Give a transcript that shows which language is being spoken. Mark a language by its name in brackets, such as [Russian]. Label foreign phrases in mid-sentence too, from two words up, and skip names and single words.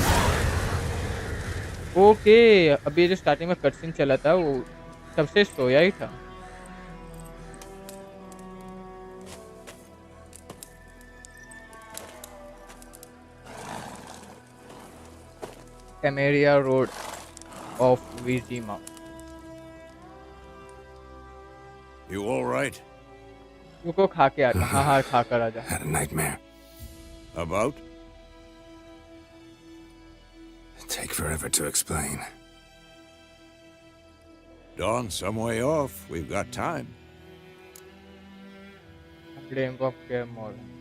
[Hindi] ओके, अभी जो स्टार्टिंग में कटसीन चला था वो सबसे सोया ही था। कैमेरिया रोड ऑफ विजीमा। [English] You all right? [Hindi] रुको खा के आता, हाँ हाँ खा कर आजा। [English] Had a nightmare. About? Take forever to explain. Dawn's some way off. We've got time. ब्लेम ऑफ केयर मोर।